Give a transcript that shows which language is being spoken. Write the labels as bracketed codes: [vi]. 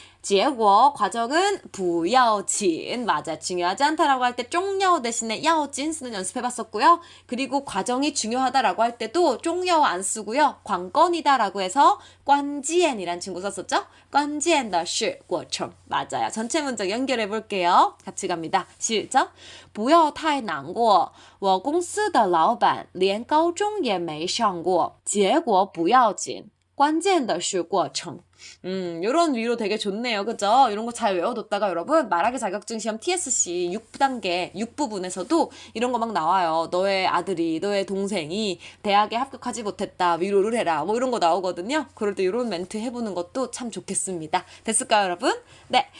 [ko] 结果 과정은 [zh] 不要紧 [ko] 맞아, 중요하지 않다라고 할 때 重要 대신에 要紧 쓰는 연습해봤었고요. 그리고 과정이 중요하다라고 할 때도 重要 안 쓰고요. 관건이다라고 해서 关键이란 친구 썼었죠. [zh] 关键的是过程 [ko] 맞아요. 전체 문장 연결해 볼게요. 같이 갑니다. 시작. [zh] 不要太难过我公司的老板连高中也没上过结果不要紧关键的是过程 [ko] 요런 위로 되게 좋네요. 그죠? 이런 거 잘 외워뒀다가 여러분 말하기 자격증 시험 TSC 6단계 6부분에서도 이런 거 막 나와요. 너의 아들이, 너의 동생이 대학에 합격하지 못했다. 위로를 해라. 뭐 이런 거 나오거든요. 그럴 때 이런 멘트 해보는 것도 참 좋겠습니다. 됐을까요, 여러분? 네.